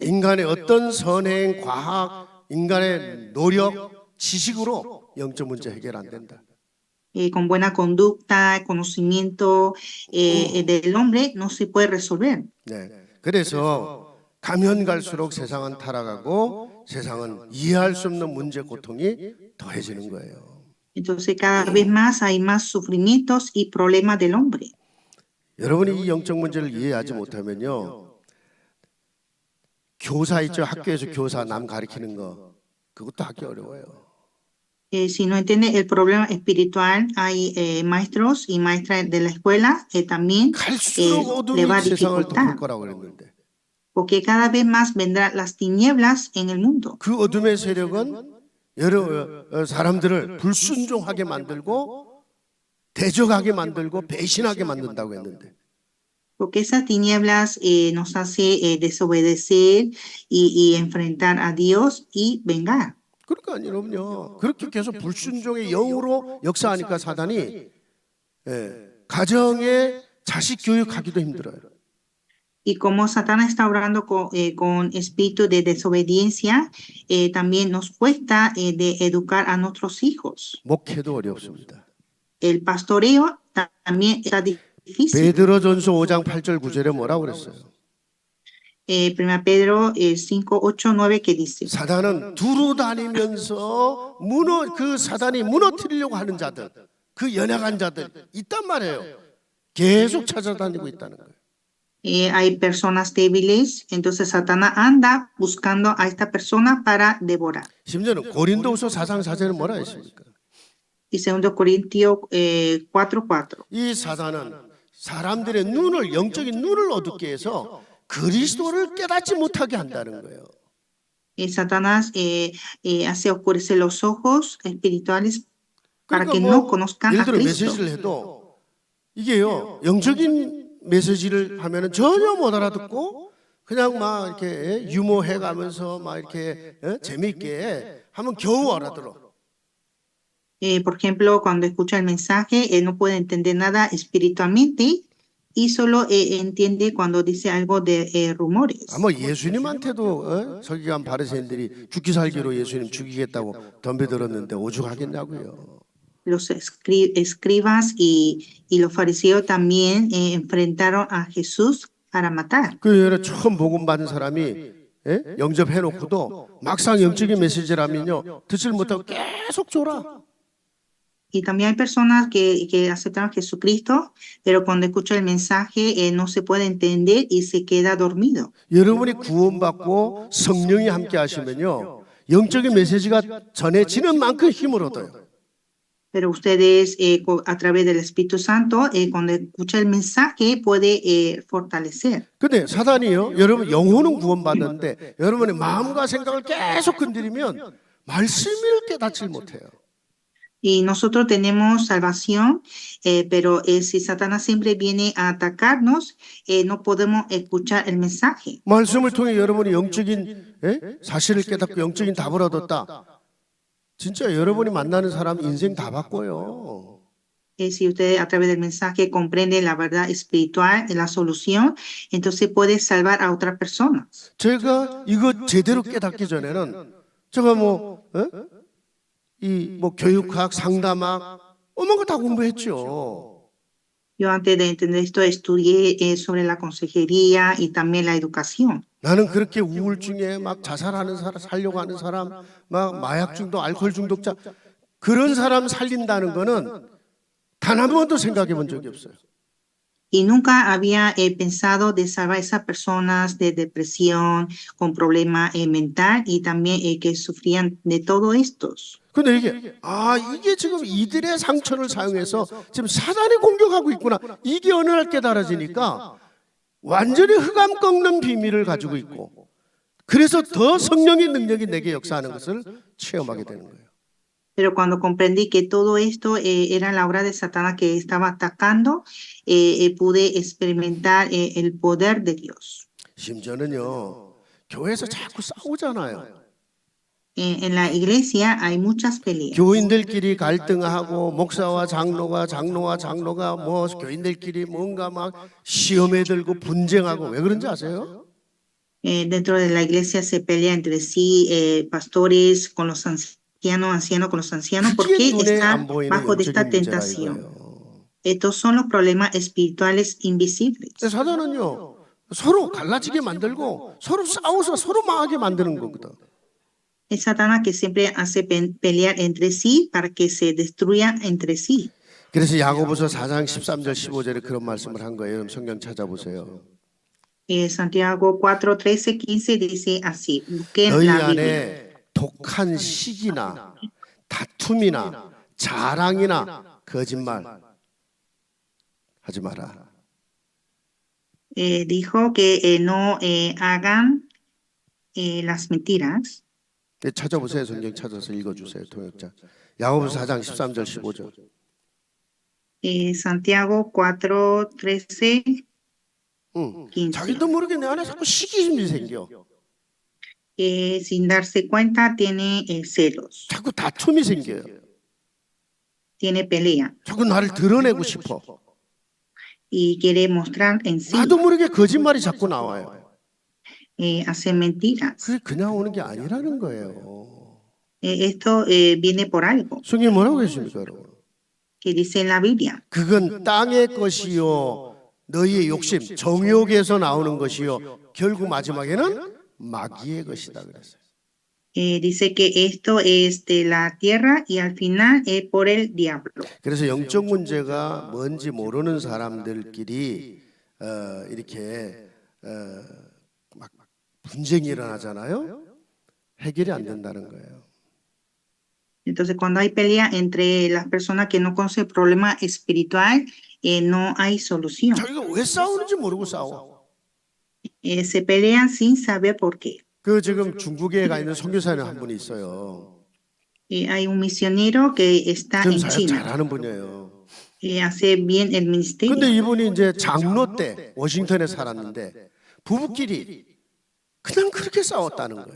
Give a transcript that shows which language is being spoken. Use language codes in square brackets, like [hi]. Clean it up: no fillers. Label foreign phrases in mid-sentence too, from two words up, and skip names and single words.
[ko] 인간의 어떤 선행, 과학, 인간의 노력, 지식으로 영적 문제 해결 안 된다. [es] Con buena conducta, conocimiento del hombre, no se puede resolver. [ko] 네. 그래서 가면 갈수록 세상은 타락하고 세상은 이해할 수 없는 문제, 고통이 더해지는 거예요. [es] Entonces cada vez más hay más sufrimientos y problemas del hombre. [ko] 여러분이 이 영적 문제를 이해하지 못하면요, 교사 있죠? 학교에서 교사 남 가르치는 거, 그것도 하기 어려워요. [es] Si no entiende el problema espiritual, hay maestros y maestras de la escuela que también [ko] 갈수록 어둠이 [es] le va a [ko] 세상을 덮을 [es] dificultar, [ko] 거라고 그랬는데 [es] porque cada vez más vendrán las tinieblas en el mundo. [ko] 그 어둠의 세력은 여러 사람들을 불순종하게 만들고 대적하게 만들고 배신하게 만든다고 했는데 [es] Porque esas tinieblas nos hace desobedecer y enfrentar a Dios y vengar. [ko] 그러니까 여러분요, 그렇게 계속 불순종의 영으로 역사하니까 사단이 가정에 자식 교육하기도 힘들어요. [es] Y como Satanás está obrando con espíritu de desobediencia, también nos cuesta de educar a nuestros hijos. [ko] 목회도 어렵습니다. [es] El pastoreo también está difícil. [ko] 베드로전서 5장 8절 9절에 뭐라고 그랬어요? [es] 1 Pedro 5, 8, 9 que dice, [ko] 사단은 두루 다니면서 그 사단이 무너뜨리려고 하는 자들, 그 연약한 자들 있단 말이에요. 계속 찾아다니고 있다는 거예요. [es] hay personas débiles, entonces Satanás anda buscando a esta persona para devorar. [ko] 심지어는 고린도후서 4장 4절에 뭐라 했습니까? [es] Y 2 Corintios 4, 4. [ko] 이 사단은 사람들의 눈을, 영적인 눈을 어둡게 해서 그리스도를 깨닫지 못하게 한다는 거예요. [es] Satanás hace oscurecer los ojos espirituales para [ko] 그러니까 [es] que no conozcan [ko] 예를 [es] a [ko] 들어 [es] Cristo. [ko] 메시지를 해도 이게요, 영적인 메시지를 하면은 전혀 못 알아듣고 그냥 막 이렇게 유머해 가면서 막 이렇게 재미있게 하면 겨우 알아들어. [es] Por ejemplo, cuando escucha el mensaje, él no puede entender nada espiritualmente y solo entiende cuando dice algo de rumores. [ko] 아마 예수님한테도 서기관 바리새인들이 죽기 살기로 예수님 죽이겠다고 덤벼들었는데 오죽하겠냐고요. [es] Los escribas y los fariseos también enfrentaron a Jesús para matar. [ko] 그 예를 처음 복음 받은 사람이 영접해놓고도 막상 영적인 메시지라면요 듣질 못하고 계속 졸아. [es] Y también hay personas que aceptaron a Jesucristo, pero cuando escucha el mensaje no se puede entender y se queda dormido. [ko] 여러분이 구원받고 성령이 함께 하시면요 영적인 메시지가 전해지는 만큼 힘을 얻어요. [es] Pero ustedes a través del Espíritu Santo, cuando escucha el mensaje, puede fortalecer. [ko] 근데 사단이요, 여러분 영혼은 구원받는데 여러분의 마음과 생각을 계속 건드리면 말씀을 깨닫지 못해요. [es] Y nosotros tenemos salvación, pero si Satanás siempre viene a atacarnos, no podemos escuchar el mensaje. [ko] 말씀을 통해 여러분이 영적인 사실을 깨닫고 영적인 답을 얻었다. 진짜 여러분이 만나는 사람 인생 다 바꿔요. [es] Si usted a través del mensaje comprende la verdad espiritual, la solución, entonces puede salvar a otras personas. [ko] 제가 이거 제대로 깨닫기 전에는 제가 교육학, 상담학 어마어마한 거 다 공부했죠. [es] Yo antes de entender esto estudié sobre la consejería y también la educación. [ko] 나는 그렇게 우울증에 막 자살하는 사람, 살려고 하는 사람, 막 마약 중독, 알코올 중독자 그런 사람 살린다는 거는 단 한 번도 생각해 본 적이 없어요. [es] y nunca había pensado de salvar a esas personas de depresión, con problema mental y también que sufrían de todo estos. [ko] 근데 이게 지금 이들의 상처를 사용해서 지금 사단이 공격하고 있구나. 이게 어느 날 깨달아지니까 완전히 흑암 꺾는 비밀을 가지고 있고, 그래서 더 성령의 능력이 내게 역사하는 것을 체험하게 되는 거예요. [es] Pero cuando comprendí que todo esto era la obra de Satanás que estaba atacando, pude experimentar el poder de Dios. [ko] 심지어는요, 교회에서 자꾸 싸우잖아요. [es] En la iglesia hay muchas peleas. [ko] 교인들끼리 갈등하고 목사와 장로가 뭐 교인들끼리 뭔가 막 시험에 들고 분쟁하고, 왜 그런지 아세요? [es] Dentro de la iglesia se pelea entre sí, pastores con los ancianos con los ancianos, [ko] 그게 [es] porque [ko] 눈에 [es] están [ko] 안 보이는 [es] bajo de esta [ko] 영적인 문제라 [es] tentación. [ko] 이거예요. [es] Estos son los problemas espirituales invisibles. [ko] 사단은요, 서로 갈라지게 만들고 서로 싸워서 서로 망하게 만드는 거거든. [es] Es Satanás que siempre hace pelear entre sí para que se destruyan entre sí. [ko] 그래서 야고보서 4장 13절 15절에 그런 말씀을 한 거예요. 여러분 성경 찾아보세요. [es] Santiago 4, 13, 15 dice así: busquen [ko] 너희 [es] la Biblia. [ko] 안에 독한 시기나 다툼이나 자랑이나 거짓말 하지 마라. [es] Dijo que no hagan las mentiras. [ko] 찾아보세요. 성경 찾아서 읽어주세요. 통역자. 야고보서 4장 13절 15절. [es] Santiago 4, 13, 15. [ko] 자기도 모르게 내 안에 자꾸 시기심이 생겨. [es] Sin darse cuenta tiene celos, [ko] 자꾸 다툼이 생겨요. [es] tiene pelea [ko] 자꾸 나를 드러내고 싶어. [es] y quiere mostrar en sí, [ko] 나도 모르게 거짓말이 자꾸 나와요. [es] hace mentiras. [ko] 그게 그냥 오는 게 아니라는 거예요. [es] Esto viene por algo, [ko] 성경이 뭐라고 했습니까, 여러분? [es] que dice en la Biblia. [ko] 그건 땅의 것이요, 너희의 욕심, 정욕에서 나오는 것이요, 결국 마지막에는 마귀의 것이다 그랬어요. [es] Dice que esto es de la tierra y al final es por el diablo. [ko] 그래서 영적 문제가 뭔지 모르는 사람들끼리 이렇게 막 분쟁이 일어나잖아요. 해결이 안 된다는 거예요. [es] Entonces, cuando hay pelea entre las personas que no conocen el problema espiritual, no hay solución. [ko] 자기가 왜 싸우는지 모르고 싸워. [es] Se pelean sin saber por qué. [ko] 그 지금 중국에 가 있는 선교사님 한 분이 있어요. [es] Hay un misionero que está [ko] 좀 [es] en [ko] 사역 [es] China, [ko] 잘하는 분이에요. [es] hace bien el ministerio. [ko] 근데 이분이 이제 장로 때 워싱턴에 살았는데 부부끼리 그냥 그렇게 싸웠다는 거예요.